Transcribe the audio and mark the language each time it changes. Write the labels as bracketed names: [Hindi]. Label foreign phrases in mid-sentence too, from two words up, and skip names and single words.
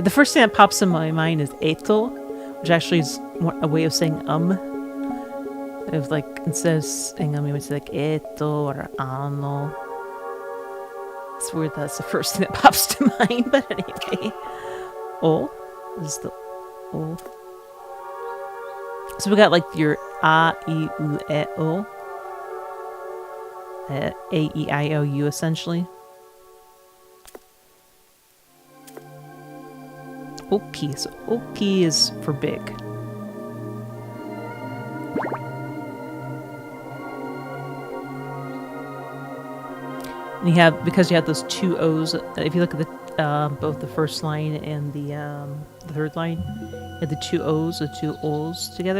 [English] The first thing that pops in my mind is eto, which actually is a way of saying If like instead of saying we would say like eto or ano. It's weird that's the first thing that pops to mind, but anyway. O is the O. So we got like your a, I, u, e, o. A, E, I, O, U essentially. Oki. So oki is for big. And you have, because you have those two O's, if you look at the both the first line and the third line, you have the two O's, the two O's together.